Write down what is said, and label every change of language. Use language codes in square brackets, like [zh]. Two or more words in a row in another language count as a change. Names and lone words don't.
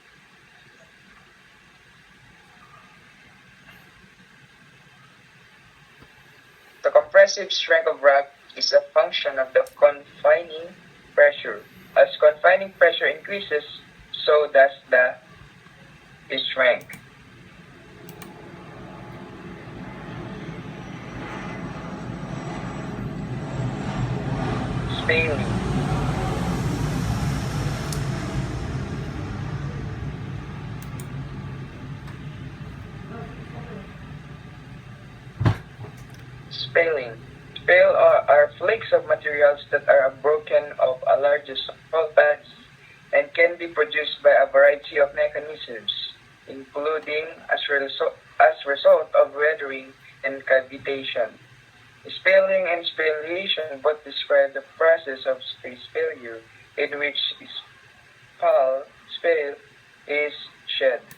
[en] The compressive strength of rock is a function of the confining pressure. As confining pressure increases, so does the strength. Spalling. Spalling. Spale are flakes of materials that are broken of a larger salt pads and can be produced by a variety of mechanisms, including as result of weathering and cavitation. Spaling and spallation both describe the process of space failure in which spale is shed.